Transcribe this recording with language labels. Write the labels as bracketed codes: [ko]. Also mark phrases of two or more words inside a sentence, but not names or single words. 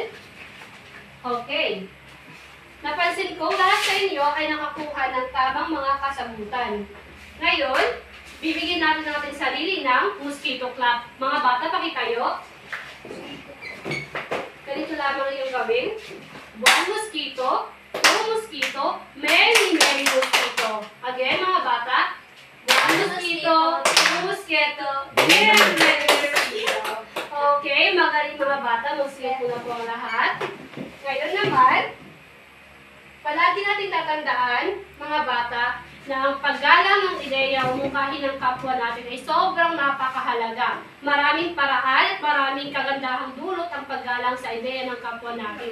[tl] Okay. Napansin ko lahat sa inyo ay nakakuha ng tamang mga kasagutan. Ngayon, bibigyan natin ng ating sarili ng [en] mosquito clap. [tl] Mga bata, pakitayo. Ganito lamang yung gawin. [en] 1 mosquito, 2 mosquito, many mosquito. [tl] Again, mga bata. [en] 1 mosquito, 2 mosquito, many mosquito. [tl] Okay, magaling mga bata. Mag-sleep na po ang lahat. Ngayon naman, palagi natin tatandaan, mga bata, na ang paggalang ng ideya o mungkahi ng kapwa natin ay sobrang napakahalaga. Maraming paraan at maraming kagandahang dulot ang paggalang sa ideya ng kapwa natin.